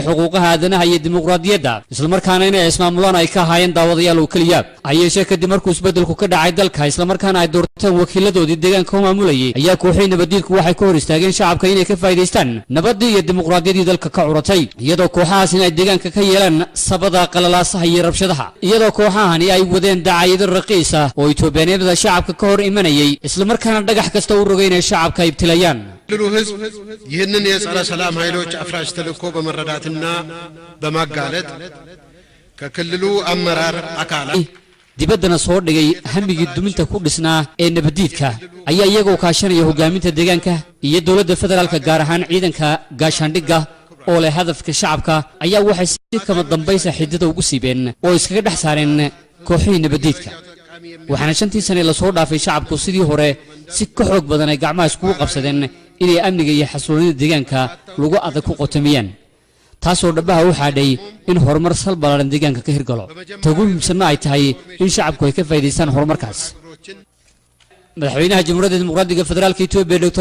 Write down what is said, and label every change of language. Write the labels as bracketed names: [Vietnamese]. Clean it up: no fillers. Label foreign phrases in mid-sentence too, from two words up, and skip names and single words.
[Somali] xuquuqaha aadanaha iyo dimuqraadiyadda isla markaana inay ismaamulaan ay ka hayeen daawadayaal oo kaliya ayay kadib markuu isbedelku ka dhacay dalka isla markaana ay doorteen wakiiladoodii deegaanka u maamulayay ayaa kooxii nabadiidku waxay ka hor istaageen shacabka inay ka faa'iideystaan nabadii iyo dimuqraadiyadii dalka ka curatay iyadoo kooxahaas inay deegaanka ka yeelaan sabada qalalaasaha iyo rabshadaha iyadoo kooxahani ay wadeen dacayado raqiis ah oo Itoobiyaanimada shacabka ka hor imanayay isla markaana dhagax kasta u rogeynay shacabka ay ibtilayaan [Amharic] ይህንን የጸረ ሰላም ኃይሎች አፍራሽ ተልእኮ በመረዳትና በማጋለጥ ከክልሉ አመራር አካላት [Somali] dibadana soo dhigay hamigii duminta ku dhisnaa ee nabadiidka ayaa iyagoo kaashanaya hogaaminta deegaanka iyo dawladda federaalka gaar ahaan ciidanka gaashaandhigga oo leh hadafka shacabka ayaa waxay si kama dambaysa xidida ugu siibeen oo iskaga dhex saareen kooxihii nabadiidka waxaana 5 sano la soo dhaafay shacabku sidii hore si ka xoog badan ay gacmaha isku qabsadeen inay amniga iyo xasiloonida deegaanka lagu adag ku qotomiyaan taasoo dhabaha u xaadhay in horumar sal balaaran deegaanka ka hirgalo tagu muhiimsan ay tahay in shacabku ay ka faa'iideystaan horumarkaas madaxweynaha jamhuuriyadda dimuqraadiga federaalka Itoobiya Dr.